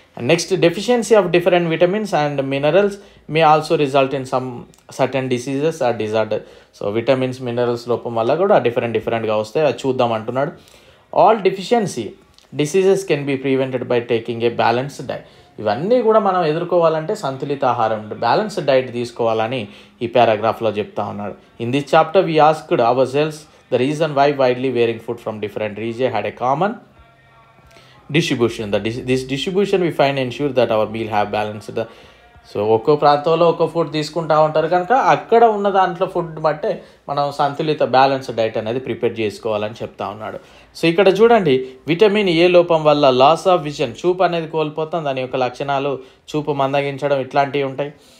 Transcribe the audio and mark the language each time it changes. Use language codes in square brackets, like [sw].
[en] Next, deficiency of different vitamins and minerals may also result in some certain diseases or disorder. [te] So vitamins minerals లోపం వల్ల కూడా డిఫరెంట్గా వస్తాయి, అది చూద్దాం అంటున్నాడు. [en] All deficiency diseases can be prevented by taking a balanced diet. [te] ఇవన్నీ కూడా మనం ఎదుర్కోవాలంటే సంతులిత ఆహారం, బ్యాలెన్స్డ్ డైట్ తీసుకోవాలని ఈ పారాగ్రాఫ్లో చెప్తా ఉన్నాడు. [en] In this chapter we asked ourselves the reason why widely varying food from different regions had a common distribution. This distribution we find ensure that our meal have balanced. [te] So ఒక్కో ప్రాంతంలో ఒక్కో food తీసుకుంటూ ఉంటారు కనుక అక్కడ ఉన్న దాంట్లో food బట్టే మనం సంతులిత బ్యాలెన్స్ డైట్ అనేది ప్రిపేర్ చేసుకోవాలని చెప్తా ఉన్నాడు. సో ఇక్కడ చూడండి, విటమిన్ ఏ లోపం వల్ల లాస్ ఆఫ్ విజన్, చూపు అనేది కోల్పోతాం, దాని యొక్క లక్షణాలు చూపు మందగించడం ఇట్లాంటివి ఉంటాయి.